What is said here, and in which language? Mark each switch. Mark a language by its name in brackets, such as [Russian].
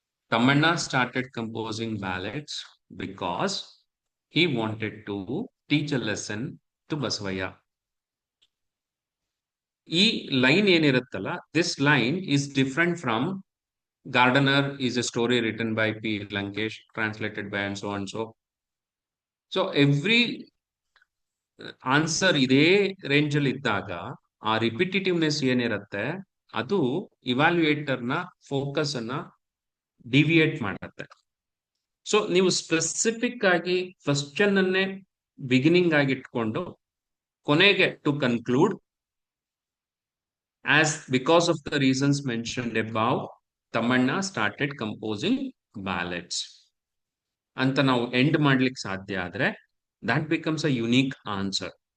[English] Tamanna started composing ballads because he wanted to teach a lesson to Basavaya. [Kannada] ಈ line ಏನಿರುತ್ತಲ್ಲ, [English] This line is different from Gardener is a story written by P. Lankesh, translated by and so and so. So every [Kannada] answer ಇದೇ range ಅಲ್ಲಿ ಇದ್ದಾಗ ಆ ರಿಪಿಟೇಟಿವ್ನೆಸ್ ಏನಿರುತ್ತೆ ಅದು ಇವ್ಯಾಲ್ಯೂಯೇಟರ್ನ focus ಅನ್ನ deviate ಮಾಡುತ್ತೆ. So ನೀವು ಸ್ಪೆಸಿಫಿಕ್ ಆಗಿ ಕ್ವೆಶ್ಚನ್ ಅನ್ನೇ ಬಿಗಿನಿಂಗ್ ಆಗಿ ಇಟ್ಕೊಂಡು ಕೊನೆಗೆ [English] to conclude as because of the reasons mentioned above Thammanna started composing ballets [Kannada] ಅಂತ ನಾವು ಎಂಡ್ ಮಾಡ್ಲಿಕ್ಕೆ ಸಾಧ್ಯ ಆದ್ರೆ [English] that becomes a unique answer.